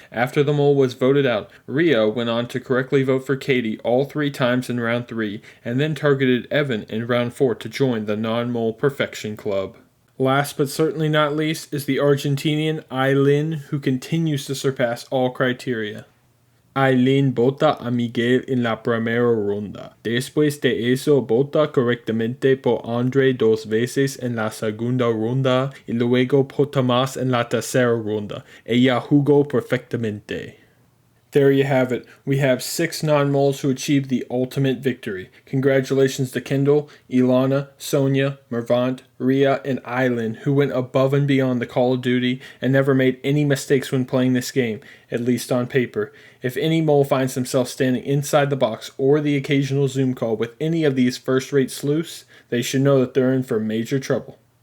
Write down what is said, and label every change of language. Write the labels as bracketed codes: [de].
[en] After the mole was voted out, Ria went on to correctly vote for Katie all 3 times in round 3, and then targeted Evan in round 4 to join the non-mole perfection club. Last but certainly not least is the Argentinian Aylin, who continues to surpass all criteria. [es] Aylin bota a Miguel en la primera ronda. Después de eso bota correctamente por Andre dos veces en la segunda ronda y luego bota más en la tercera ronda. Ella jugó perfectamente. [en] There you have it. We have 6 non-moles who achieved the ultimate victory. Congratulations to Kendall, Ilana, Sonia, Mervant, Ria, and Aylin, who went above and beyond the Call of Duty and never made any mistakes when playing this game, at least on paper. If any mole finds themselves standing inside the box or the occasional Zoom call with any of these first-rate sleuths, they should know that they're in for major trouble.